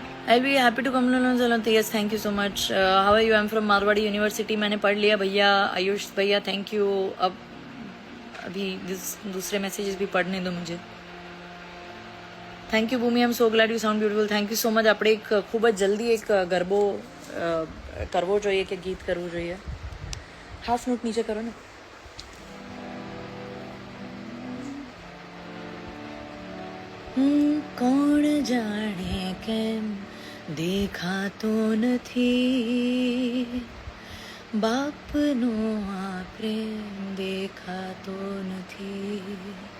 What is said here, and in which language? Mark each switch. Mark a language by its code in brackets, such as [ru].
[en] I'll be happy to come to London. Yes, thank you so much. How are you? I'm from Marwadi University. [hi] मैंने पढ़ लिया भैया. आयुष भैया thank you. अब अभी दूसरे मैसेजेस भी पढ़ने दो मुझे. [en] Thank you Bhoomi. I am so glad you sound beautiful. Thank you so much. [gu] આપણે એક ખૂબ જ જલ્દી એક ગરબો કરવો જોઈએ કે ગીત કરવું જોઈએ. હાફ નોટ નીચે કરો ને. કોણ જાણે કેમ દેખાતો નથી બાપનો આ પ્રેમ દેખાતો નથી.